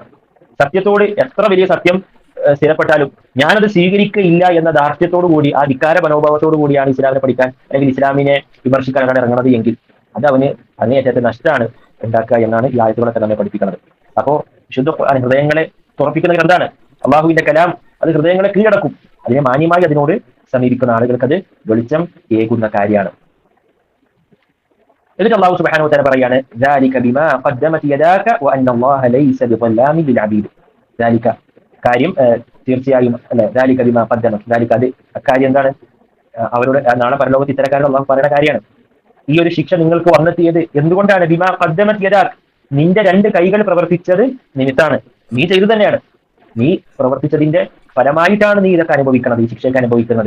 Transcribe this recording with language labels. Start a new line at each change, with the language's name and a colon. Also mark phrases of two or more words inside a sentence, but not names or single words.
Malayalam: സത്യത്തോട് എത്ര വലിയ സത്യം സ്ഥിരപ്പെട്ടാലും ഞാനത് സ്വീകരിക്കുകയില്ല എന്ന ധാർഷ്ട്യത്തോടു കൂടി, ആ ധിക്കാര മനോഭാവത്തോടു കൂടിയാണ് ഇസ്ലാമിനെ പഠിക്കാൻ അല്ലെങ്കിൽ ഇസ്ലാമിനെ വിമർശിക്കാനാണ് ഇറങ്ങുന്നത് എങ്കിൽ അത് അങ്ങേയറ്റത്തെ നഷ്ടമാണ് ഉണ്ടാക്കുക എന്നാണ് ഈ ആയത്തുകളൊക്കെ നമ്മെ പഠിപ്പിക്കുന്നത്. അപ്പോ വിശുദ്ധ ഹൃദയങ്ങളെ തുറപ്പിക്കുന്ന ഗ്രന്ഥാണ് അള്ളാഹുവിന്റെ കലാം. അത് ഹൃദയങ്ങളെ കീഴടക്കും. അതിനെ മാന്യമായി അതിനോട് സമീപിക്കുന്ന ആളുകൾക്ക് അത് വെളിച്ചം ഏകുന്ന കാര്യമാണ്. എന്നിട്ട് അള്ളാഹു
Arabic: سبحانه وتعالى
Malayalam: പറയാണ്,
Arabic: ذَلِكَ بِمَا قَدَّمَتْ يَدَاكَ وَأَنَّ اللَّهَ لَيْسَ بِظَلَّامٍ لِلْعَبِيدِ.
Malayalam: ذَلِكَ കാര്യം തീർച്ചയായും അല്ലെ,
Arabic: ذَلِكَ بِمَا قَدَّمَتْ, ذَلِكَ
Malayalam: അത് അക്കാര്യം എന്താണ്? അവരുടെ നാളെ പരലോകത്ത് ഇത്തരക്കാരുടെ അള്ളാഹു പറയുന്ന കാര്യമാണ്. ഈ ഒരു ശിക്ഷ നിങ്ങൾക്ക് വന്നെത്തിയത് എന്തുകൊണ്ടാണ്?
Arabic: بما قدمت يداك,
Malayalam: നിന്റെ രണ്ട് കൈകൾ പ്രവർത്തിച്ചത് നിമിത്താണ്. നീ ചെയ്തു തന്നെയാണ്. നീ പ്രവർത്തിച്ചതിന്റെ ഫലമായിട്ടാണ് നീ ഇതൊക്കെ അനുഭവിക്കുന്നത്, ഈ ശിക്ഷയൊക്കെ അനുഭവിക്കുന്നത്.